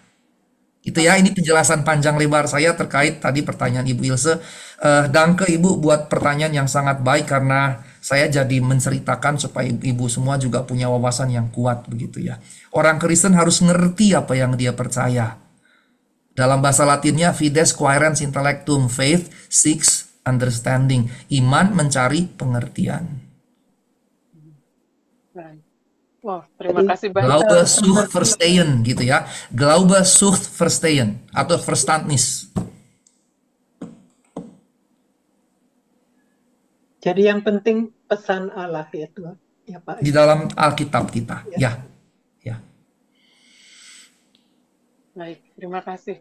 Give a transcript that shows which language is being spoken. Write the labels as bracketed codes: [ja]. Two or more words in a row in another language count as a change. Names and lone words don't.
[id] Itu ya, ini penjelasan panjang lebar saya terkait tadi pertanyaan Ibu Ilse. Danke Ibu buat pertanyaan yang sangat baik karena saya jadi menceritakan supaya Ibu semua juga punya wawasan yang kuat begitu ya. Orang Kristen harus ngerti apa yang dia percaya. Dalam bahasa Latinnya [la] fides quaerens intellectum, [en] faith seeks understanding. [id] Iman mencari pengertian. Wah, terima kasih banyak. [de] Glaube sucht verstehen [id] gitu ya. [de] Glaube sucht verstehen atau Verstandnis. [id] Jadi yang penting pesan Allah ya Tuhan, ya Pak. Di dalam Alkitab kita. Ya. Baik, terima kasih.